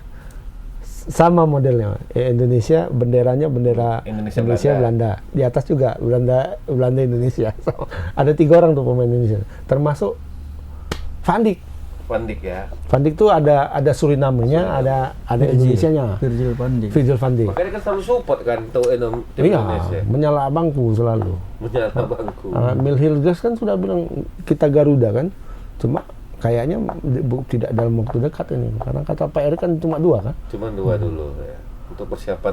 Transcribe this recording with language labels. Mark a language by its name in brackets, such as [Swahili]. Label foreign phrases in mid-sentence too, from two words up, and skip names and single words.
[Indonesian] Sama modelnya. Indonesia benderanya bendera Indonesia, Indonesia Belanda. Di atas juga Belanda Indonesia. So, ada 3 orang tuh pemain Indonesia. Termasuk Van Dijk. Van Dijk ya. Van Dijk tuh ada Surinamenya, ada Indonesianya. Virgil van Dijk. Virgil van Dijk. Makanya kan selalu support kan tuh tim Iya, Indonesia. menyala bangku selalu. Menyala bangku. Mil Hilgers kan sudah bilang kita Garuda kan. Cuma kayaknya tidak dalam waktu dekat ini. Karena kata Pak Erik kan cuma 2 kan? Cuma 2 dulu ya. Untuk persiapan